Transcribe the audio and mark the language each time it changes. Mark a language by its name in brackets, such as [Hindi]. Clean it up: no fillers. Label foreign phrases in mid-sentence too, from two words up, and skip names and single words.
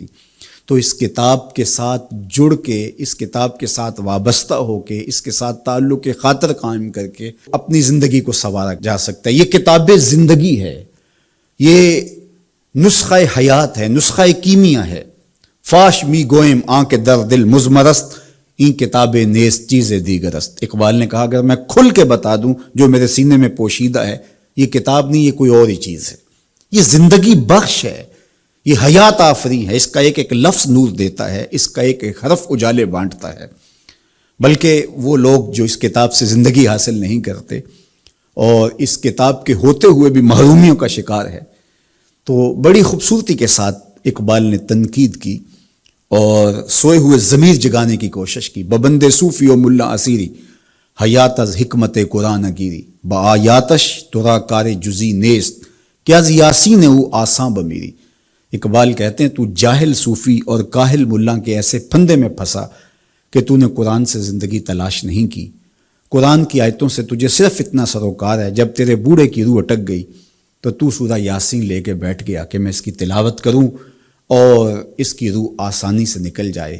[Urdu] تو اس کتاب کے ساتھ جڑ کے، اس کتاب کے ساتھ وابستہ ہو کے، اس کے ساتھ تعلق خاطر قائم کر کے اپنی زندگی کو سنوارا جا سکتا ہے۔ یہ کتاب زندگی ہے، یہ نسخہ حیات ہے، نسخہ کیمیا ہے۔ [Persian] فاش می گوئم آنکھ در دل مزمرست، این کتاب نیز چیز دیگرست۔ [Urdu] اقبال نے کہا اگر میں کھل کے بتا دوں جو میرے سینے میں پوشیدہ ہے، یہ کتاب نہیں، یہ کوئی اور ہی چیز ہے، یہ زندگی بخش ہے، یہ حیات آفری ہے، اس کا ایک ایک لفظ نور دیتا ہے، اس کا ایک ایک حرف اجالے بانٹتا ہے۔ بلکہ وہ لوگ جو اس کتاب سے زندگی حاصل نہیں کرتے اور اس کتاب کے ہوتے ہوئے بھی محرومیوں کا شکار ہے، تو بڑی خوبصورتی کے ساتھ اقبال نے تنقید کی اور سوئے ہوئے ضمیر جگانے کی کوشش کی. [Persian] ببند صوفی و ملا اسیری حیات از حکمت قرآن گیری با آیاتش ترا کار جزی نیست کہ از یاسین او آساں بمیری. [Urdu] اقبال کہتے ہیں تو جاہل صوفی اور کاہل ملا کے ایسے پھندے میں پھنسا کہ تو نے قرآن سے زندگی تلاش نہیں کی. قرآن کی آیتوں سے تجھے صرف اتنا سروکار ہے، جب تیرے بوڑھے کی روح اٹک گئی تو سورہ یاسین لے کے بیٹھ گیا کہ میں اس کی تلاوت کروں اور اس کی روح آسانی سے نکل جائے.